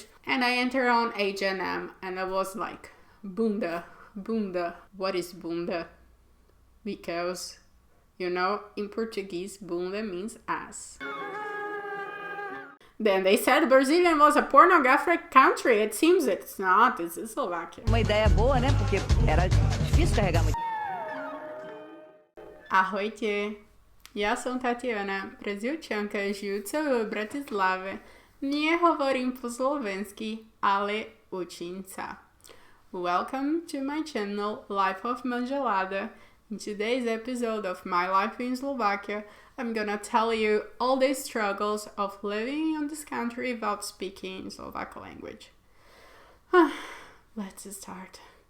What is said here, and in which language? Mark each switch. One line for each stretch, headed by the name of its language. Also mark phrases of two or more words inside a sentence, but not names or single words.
English: And I entered on H&M and I was like,
Slovak: bunda, bunda.
English: What is bunda? Because, you know, in Portuguese, bunda means ass. Then they said Brazilian was a pornographic country. It seems it's not. It's Slovakia.
Portuguese: Uma ideia boa, né? Porque era difícil carregar muito.
Slovak: Ahojte, ja som Tatiana, Brazilčanka, žijúca v Bratislave. Nie hovorím po slovensky, ale učím sa.
English: Welcome to my channel, Life of Mangelada. In today's episode of My Life in Slovakia, I'm gonna tell you all the struggles of living in this country without speaking Slovak language. Let's start.